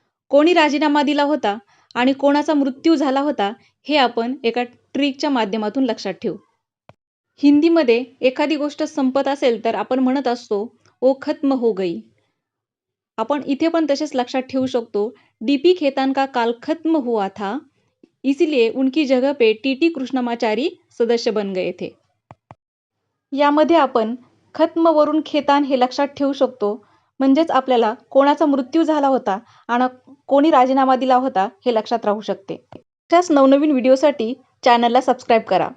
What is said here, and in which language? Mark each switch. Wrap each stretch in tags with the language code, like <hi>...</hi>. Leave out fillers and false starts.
<mr>कोणी राजीनामा दिला होता आणि कोणाचा मृत्यू झाला होता हे आपण एका ट्रिकच्या माध्यमातून लक्षात ठेवू. हिंदीमध्ये एखादी गोष्ट संपत असेल तर आपण म्हणत असतो</mr> <hi>ओ खत्म हो गई.</hi> <mr>आपण इथे पण तसेच लक्षात ठेवू शकतो, डी.पी.</mr> <hi>खेतान का काल खत्म हुआ था, इसलिए उनकी जगह पे टी.टी. कृष्णमाचारी सदस्य बन गए थे.</hi> <mr>यामध्ये आपण खत्म वरून खेतान हे लक्षात ठेवू शकतो, म्हणजेच आपल्याला कोणाचा मृत्यू झाला होता आणि कोणी राजीनामा दिला होता हे लक्षात राहू शकते. अशाच नवनवीन व्हिडिओसाठी चॅनलला सबस्क्राईब करा.</mr>